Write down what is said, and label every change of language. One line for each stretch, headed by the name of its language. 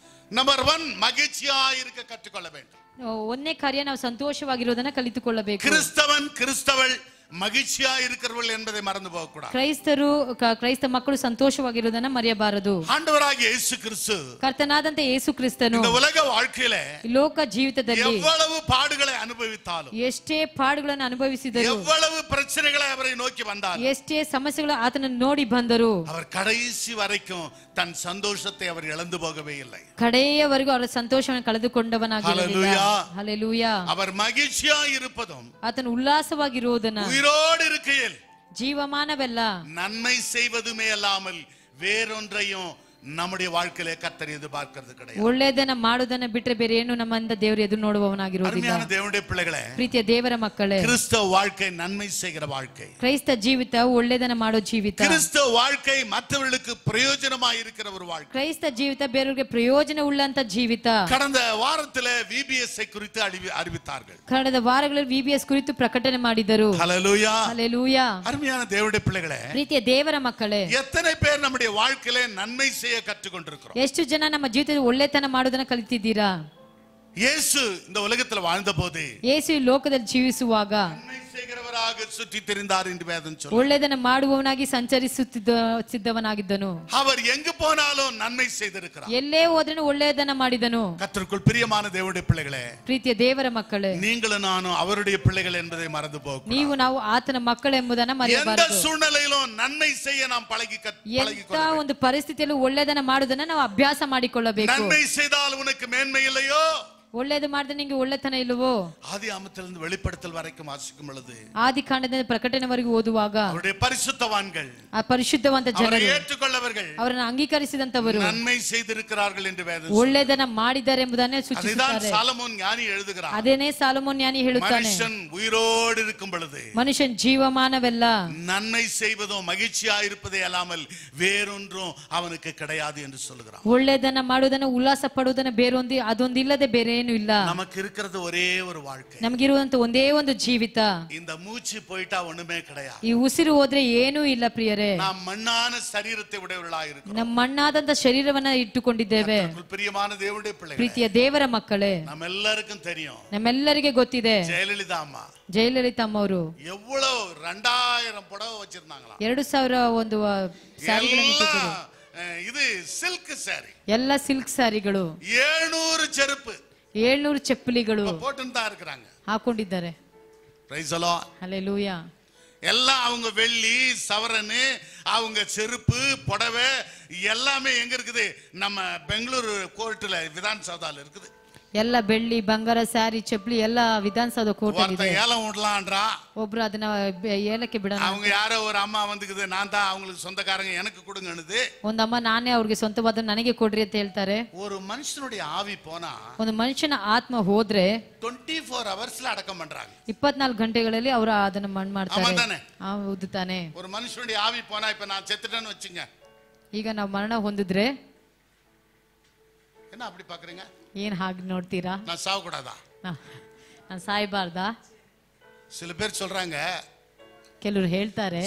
Tamil: Number 1, மகிழ்ச்சியா இருக்க கற்றுக்கொள்ள வேண்டும்.
Kannada: ಒಂದನೇ ಕಾರ್ಯ ನಾವು ಸಂತೋಷವಾಗಿರೋದನ್ನ ಕಲಿತುಕೊಳ್ಳಬೇಕು.
Tamil: கிறிஸ்தவன் கிறிஸ்தவள் மகிழ்ச்சியா இருக்கிறவர்கள் என்பதை மறந்து போக கூடாது.
Kannada: ಕ್ರೈಸ್ತ ಮಕ್ಕಳು ಸಂತೋಷವಾಗಿರೋದನ್ನ ಮರೆಯಬಾರದು.
Tamil: ஆண்டவராகிய இயேசு கிறிஸ்து,
Kannada: ಕರ್ತನಾದಂತ ಯೇಸು ಕ್ರಿಸ್ತನು
Tamil: இந்த உலக வாழ்க்கையில
Kannada: ಲೋಕ ಜೀವಿತದಲ್ಲಿ
Tamil: எவ்வளவு பாடுகளை அனுபவித்தாலும்,
Kannada: ಎಷ್ಟೇ ಪಾಡುಗಳನ್ನು ಅನುಭವಿಸಿದರು,
Tamil: எவ்வளவு பிரச்சனைகளை அவரை நோக்கி வந்தாலும்,
Kannada: ಎಷ್ಟೇ ಸಮಸ್ಯೆಗಳು ಆತನನ್ನು ನೋಡಿ ಬಂದರು,
Tamil: அவர் கடைசி வரைக்கும் தன் சந்தோஷத்தை அவர் இழந்து போகவே இல்லை.
Kannada: ಕಡೆಯವರೆಗೂ ಅವರ ಸಂತೋಷವನ್ನು ಕಳೆದುಕೊಂಡವನಾಗಿರಲಿಲ್ಲ. ಹಲ್ಲೆಲೂಯಾ.
Tamil: அவர் மகிழ்ச்சியா இருப்பதும்,
Kannada: ಆತನು ಉಲ್ಲಾಸವಾಗಿರುವುದನ್ನ,
Tamil: உயிரோடு இருக்கையில்
Kannada: ಜೀವಮಾನವೆಲ್ಲ
Tamil: நன்மை செய்வதுமே அல்லாமல் வேறொன்றையும் நம்முடைய வாழ்க்கையிலே கர்த்தர் எதிர்பார்க்கிறது கிடையாது.
Kannada: ಒಳ್ಳೆಯದನ್ನ ಮಾಡುವುದನ್ನ ಬಿಟ್ಟರೆ ಬೇರೆ ಏನು ನಮ್ಮಿಂದ ದೇವರು ಎದುರು ನೋಡುವವನಾಗಿರುವುದಿಲ್ಲ.
Tamil: அருமையான தேவனுடைய பிள்ளைகளே,
Kannada: ಪ್ರೀತಿಯ ದೇವರ ಮಕ್ಕಳೇ,
Tamil: கிறிஸ்தவ வாழ்க்கை நன்மை செய்கிற வாழ்க்கை.
Kannada: ಕ್ರೈಸ್ತ ಜೀವಿತ ಒಳ್ಳೆಯದನ್ನ ಮಾಡೋ ಜೀವಿತ.
Tamil: கிறிஸ்தவ வாழ்க்கை மற்றவர்களுக்கு பிரயோஜனமாய் இருக்கிற ஒரு வாழ்க்கை.
Kannada: ಕ್ರೈಸ್ತ ಜೀವಿತ ಬೇರೆಯವರಿಗೆ ಪ್ರಯೋಜನ ಉಳ್ಳಂತ ಜೀವಿತ.
Tamil: கடந்த வாரத்திலே VBS குறித்து அறிவித்தார்கள்.
Kannada: ಕಳೆದ ವಾರಗಳಲ್ಲಿ VBS ಕುರಿತು ಪ್ರಕಟಣೆ ಮಾಡಿದರು.
Tamil: ஹல்லேலூயா,
Kannada: ಹಲ್ಲೆಲೂಯಾ.
Tamil: அருமையான தேவனுடைய பிள்ளைகளே,
Kannada: ಪ್ರೀತಿಯ ದೇವರ ಮಕ್ಕಳೇ,
Tamil: எத்தனை பேர் நம்முடைய வாழ்க்கையிலே நன்மை செய்ய கற்றுக்கொண்டிருக்கிறோம்?
Kannada: ಎಷ್ಟು ಜನ ನಮ್ಮ ಜೀವಿತದಲ್ಲಿ ಒಳ್ಳೆತನ ಮಾಡೋದನ್ನ ಕಲಿತಿದ್ದೀರಾ?
Tamil: இயேசு இந்த உலகத்தில் வாழ்ந்தபோது
Kannada: ಯೇಸು ಈ ಲೋಕದಲ್ಲಿ ಜೀವಿಸುವಾಗ
Tamil: நன்மை செய்கிறவராக சுற்றி திரிந்தார் என்று வேதம் சொல்லுகிறது.
Kannada: ಒಳ್ಳೆಯದನ್ನ ಮಾಡುವವನಾಗಿ ಸಂಚರಿಸುತ್ತಿದ್ದವನಾಗಿದ್ದನು.
Tamil: அவர் எங்கு போனாலும் நன்மை செய்திருக்கிறார்.
Kannada: ಎಲ್ಲೇ ಹೋದ್ರೂ ಒಳ್ಳೆಯದನ್ನ ಮಾಡಿದನು.
Tamil: கர்த்தருக்குள் பிரியமான தேவனுடைய பிள்ளைகளே,
Kannada: ಪ್ರೀತಿಯ ದೇವರ ಮಕ್ಕಳೇ,
Tamil: நீங்களும் நானும் அவருடைய பிள்ளைகள் என்பதை மறந்து போக
Kannada: ನೀವು ನಾವು ಆತನ ಮಕ್ಕಳೆಂಬುದನ್ನ
Tamil: எந்த
Kannada: ಮರೆಯಬಾರದು.
Tamil: சூழ்நிலையிலும் நன்மை செய்ய நாம்
Kannada: ಎಂತ ಒಂದು ಪರಿಸ್ಥಿತಿಯಲ್ಲೂ ಒಳ್ಳೆಯದನ್ನ ಮಾಡುವುದನ್ನ ನಾವು ಅಭ್ಯಾಸ ಮಾಡಿಕೊಳ್ಳಬೇಕು.
Tamil: நன்மை செய்தால் உனக்கு மேன்மை இல்லையோ?
Kannada: ಒಳ್ಳೇದು ಮಾಡಿದ್ರೆ ನಿಂಗೆ ಒಳ್ಳೆತನ ಇಲ್ಲವೋ?
Tamil: ஆதியாகமத்திலிருந்து வெளிப்படுத்தல் வரைக்கும் வாசிக்கும் பொழுது,
Kannada: ಆದಿಕಾಂಡದಿಂದ ಪ್ರಕಟಣೆವರೆಗೂ ಓದುವಾಗ
Tamil: அவருடைய பரிசுத்தவான்கள்,
Kannada: ಆ ಪರಿಶುದ್ಧವಂತ
Tamil: அவரை
Kannada: ಜನರು,
Tamil: ஏற்றுக்கொள்ளவர்கள்
Kannada: ಅವರನ್ನು ಅಂಗೀಕರಿಸಿದಂತವರು
Tamil: நன்மை செய்திருக்கிறார்கள் என்று வேதம்
Kannada: ಒಳ್ಳೆದನ್ನ ಮಾಡಿದ್ದಾರೆ ಎಂಬುದನ್ನೇ
Tamil: அதுதான்
Kannada: ಸೂಚಿಸುತ್ತಾರೆ.
Tamil: சாலமோன் ஞானி எழுதுகிறார்.
Kannada: ಅದೇನೇ ಸಾಲೊಮೋನ್ ಜ್ಞಾನಿ ಹೇಳುತ್ತಾನೆ,
Tamil: மனுஷன் உயிரோடு இருக்கும் பொழுது
Kannada: ಮನುಷ್ಯನ್ ಜೀವಮಾನವೆಲ್ಲ
Tamil: நன்மை செய்வதும் மகிழ்ச்சியா இருப்பதே அல்லாமல் வேறொன்றும் அவனுக்கு கிடையாது என்று சொல்லுகிறான்.
Kannada: ಒಳ್ಳೆದನ್ನ ಮಾಡುವುದನ್ನ ಉಲ್ಲಾಸ ಪಡುವುದನ್ನ ಬೇರೊಂದು ಅದೊಂದಿಲ್ಲದೆ ಬೇರೆ ಏನು ಇಲ್ಲ.
Tamil: நமக்கு இருக்கிறது ஒரே ஒரு வாழ்க்கை.
Kannada: ನಮಗಿರುವಂತ ಒಂದೇ ಒಂದು ಜೀವಿತ.
Tamil: இந்த மூச்சு போயிட்டா ஒண்ணுமே கிடையாது.
Kannada: ಈ ಉಸಿರು ಹೋದ್ರೆ ಏನೂ ಇಲ್ಲ ಪ್ರಿಯರೇ.
Tamil: நாம் மண்ணான சரீரத்தை உடையவர்களாக இருக்கிறோம்.
Kannada: ನಮ್ಮ ಮಣ್ಣಾದಂತ ಶರೀರವನ್ನ ಇಟ್ಟುಕೊಂಡಿದ್ದೇವೆ.
Tamil: பிரியமான தேவனுடைய பிள்ளைகளே,
Kannada: ಪ್ರೀತಿಯ ದೇವರ ಮಕ್ಕಳೇ,
Tamil: நம்ம எல்லாருக்கும் தெரியும்,
Kannada: ನಮ್ಮೆಲ್ಲರಿಗೆ ಗೊತ್ತಿದೆ,
Tamil: ஜெயலலிதா அம்மா
Kannada: ಜಯಲಲಿತಾ ಅಮ್ಮವರು
Tamil: எவ்வளவு 2000 புடவை வச்சிருந்தாங்களா?
Kannada: 2000 ಒಂದು ಸ್ಯಾರಿಗಳನ್ನು ಇಟ್ಟಿದ್ರು.
Tamil: இது சில்க் சாரி,
Kannada: ಎಲ್ಲ ಸಿಲ್ಕ್ ಸ್ಯಾರಿಗಳು,
Tamil: 700 செருப்பு,
Kannada: 700 ಚಪ್ಪಲಿಗಳು
Tamil: போட்டுன்னு தான் இருக்கிறாங்க.
Kannada: ಹಾಕೊಂಡಿದ್ದಾರೆ.
English: Praise the Lord.
Kannada: ಹಲ್ಲೆಲೂಯಾ.
Tamil: எல்லாம் அவங்க வெள்ளி சவரனு, அவங்க செருப்பு புடவை எல்லாமே எங்க இருக்குது? நம்ம பெங்களூரு கோர்ட்ல விதான் சௌதால இருக்குது.
Kannada: ಎಲ್ಲ ಬೆಳ್ಳಿ ಬಂಗಾರ ಸ್ಯಾರಿ ಚಪ್ಪಲಿ ಎಲ್ಲ ವಿಧಾನಸೌಧ ಕೋರ್ಟ್ ಇದೆ.
Tamil: ஏலம் விடலாம்ன்றா,
Kannada: ಒಬ್ರು ಅದನ್ನ ಏಲಕ್ಕೆ ಬಿಡೋಣ.
Tamil: அவங்க யாரோ ஒரு அம்மா வந்துக்குது, நான் தான் அவங்களுக்கு சொந்தக்காரங்க, எனக்கு கொடுங்கன்னுது.
Kannada: ಒಂದಮ್ಮ ನಾನೇ ಅವ್ರಿಗೆ ಸ್ವಂತವಾದ ನನಗೆ ಕೊಡ್ರಿ ಅಂತ ಹೇಳ್ತಾರೆ.
Tamil: ஒரு மனுஷனுடைய ஆவி போனா
Kannada: ಒಂದು ಮನುಷ್ಯನ ಆತ್ಮ ಹೋದ್ರೆ
Tamil: 24 ஹவர்ஸ்ல அடக்கம் பண்றாங்க.
Kannada: 24 ಗಂಟೆಗಳಲ್ಲಿ ಅವರು ಅದನ್ನ ಮಣ್ಣು ಮಾಡ್ತಾರೆ.
Tamil: ஆமாதானே?
Kannada: ಹೌದು ತಾನೆ.
Tamil: ஒரு மனுஷனுடைய ஆவி போனா, இப்ப நான் செத்துட்டேன்னு வச்சுங்க,
Kannada: ಈಗ ನಾವು ಮರಣ ಹೊಂದಿದ್ರೆ
Tamil: என்ன அப்படி பாக்குறீங்க?
Kannada: ಏನ್ ಹಾಗೆ ನೋಡ್ತೀರಾ?
Tamil: நான் சாவ கூடாதா?
Kannada: ನಾನು ಸಾಯ್ಬಾರ್ದಾ?
Tamil: சில பேர் சொல்றாங்க
Kannada: ಕೆಲವರು ಹೇಳ್ತಾರೆ